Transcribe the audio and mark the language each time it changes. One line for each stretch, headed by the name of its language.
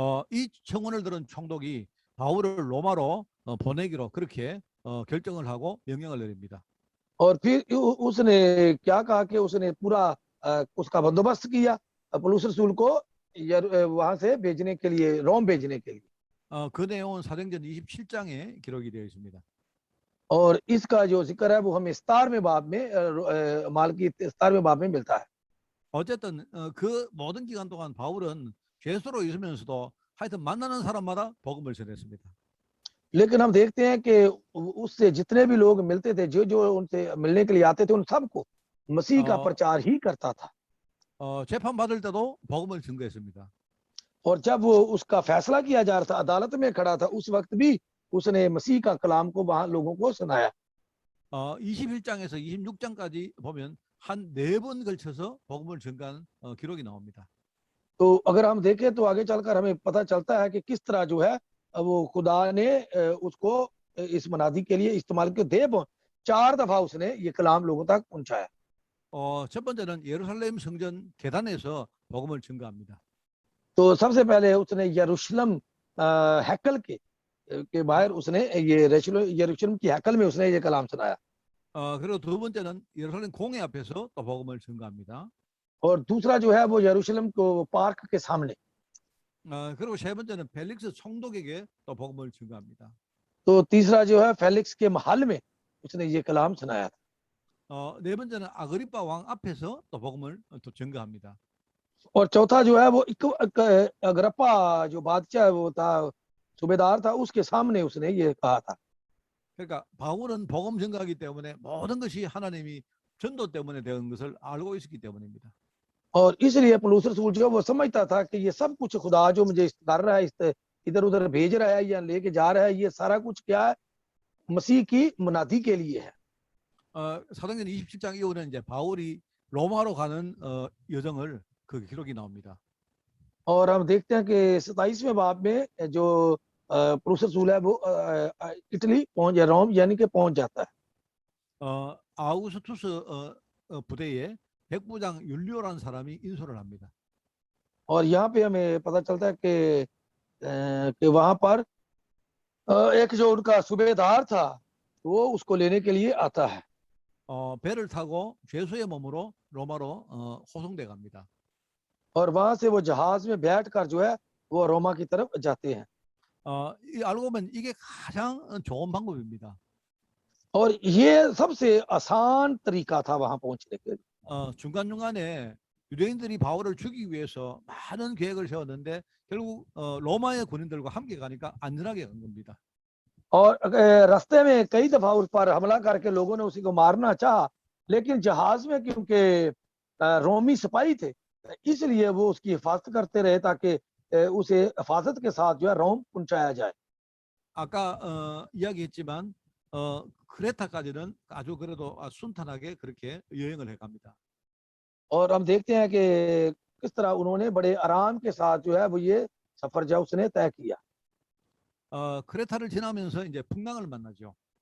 Korean: 이 청원을 들은 총독이 바울을 로마로 보내기로 그렇게 결정을 하고 명령을 내립니다.
Hindi: और फिर उसने क्या कहा कि उसने पूरा उसका बंदोबस्त किया पौलुस रसूल को वहां से भेजने के लिए, रोम भेजने के लिए।
Korean: 그 내용은 사도행전 27장에 기록이 되어 있습니다.
Hindi: और इसका जो जिक्र है वो हमें 17वें बाब में माल की 17वें बाब में मिलता है।
Korean: 어쨌든 그 모든 기간 동안 바울은 죄수로 있으면서도 하여튼 만나는 사람마다 복음을 전했습니다.
Hindi: लेकिन हम देखते हैं कि उससे जितने भी लोग मिलते थे, जो जो उनसे मिलने के लिए आते थे, उन सबको मसीह का 어, प्रचार ही करता था।
Korean: 재판 받을 때도 복음을 증거했습니다.
Hindi: और जब वो उसका फैसला किया जा रहा था, अदालत में खड़ा था, उस वक्त भी उसने मसीह का कलाम को वहां लोगों को सुनाया।
Korean: 21장에서 26장까지 보면 한 4번 걸쳐서 복음을 증거한 기록이 나옵니다.
Hindi: तो अगर हम देखें तो आगे चलकर हमें पता चलता है कि किस तरह जो है वो खुदा ने उसको इस मनादी के लिए इस्तेमाल किया। 4 दफा उसने ये कलाम लोगों तक पहुंचाया।
Korean: 첫 번째는 예루살렘 성전 계단에서 복음을 증거합니다.
Hindi: तो सबसे पहले उसने यरूशलेम हैकल के बाहर उसने ये यरूशलेम की हैकल में उसने ये कलाम सुनाया।
Korean: 그리고 두 번째는 예루살렘 공회 앞에서 또 복음을 증거합니다.
Hindi: और दूसरा जो है वो यरूशलेम को पार्क के सामने।
Korean: 그리고 세 번째는 펠릭스 총독에게 또 복음을 증거합니다.
Hindi: तो तीसरा जो है फेलिक्स के महल में उसने ये कलाम सुनाया था।
Korean: 네 번째는 아그리파 왕 앞에서 또 복음을 또 증거합니다.
Hindi: और चौथा जो है वो अग्रप्पा जो बादशाह वो था, सूबेदार था, उसके सामने उसने ये कहा था।
Korean: 그러니까 바울은 복음 증거하기 때문에 모든 것이 하나님이 전도 때문에 된 것을 알고 있었기 때문입니다.
Hindi: और इसलिए पौलुस रसूल जो वो समझता था कि ये सब कुछ खुदा जो मुझे कर रहा है, इस इधर उधर भेज रहा है या लेके जा रहा है, ये सारा कुछ क्या है, मसीह की मुनादी के लिए है।
Korean: 사도행전 27장 이후는 이제 바울이 로마로 가는 여정을 그 기록이 나옵니다.
Hindi: और हम देखते हैं कि 27वें बाब में जो पौलुस रसूल है वो इटली पहुंच या रोम यानी कि पहुंच जाता है।
Korean: 아우구스투스 부대에 백부장 율리오라는 사람이 인솔을 합니다.
Hindi: और यहाँ पे हमें पता चलता है कि वहां पर एक जो उनका सूबेदार था वो उसको लेने के लिए आता है।
Korean: 배를 타고 죄수의 몸으로 로마로 호송돼 갑니다.
Hindi: और वहां से वो जहाज में बैठकर जो है वो रोमा की तरफ जाते हैं।
Korean: 알고 보면 이게 가장 좋은 방법입니다.
Hindi: और ये सबसे आसान तरीका था वहां पहुंचने के लिए।
Korean: 중간중간에 유대인들이 바울을 죽이기 위해서 많은 계획을 세웠는데 결국 로마의 군인들과 함께 가니까 안전하게 간 겁니다.
Hindi: और रास्ते में कई दफा उस पर हमला करके लोगों ने उसी को मारना चाहा, लेकिन जहाज में क्योंकि रोमी सिपाही थे, इसलिए वो उसकी हिफाजत करते रहे ताकि उसे हिफाजत के साथ जो है रोम पहुंचाया जाए।
Korean: 아까 이야기했지만 크레타까지는 아주 그래도 순탄하게 그렇게 여행을 해갑니다.
Hindi: और हम देखते हैं कि किस तरह उन्होंने बड़े आराम के साथ जो है वो ये सफर जो उसने तय किया।
Korean: 크레타를 지나면서 이제 풍랑을 만나죠.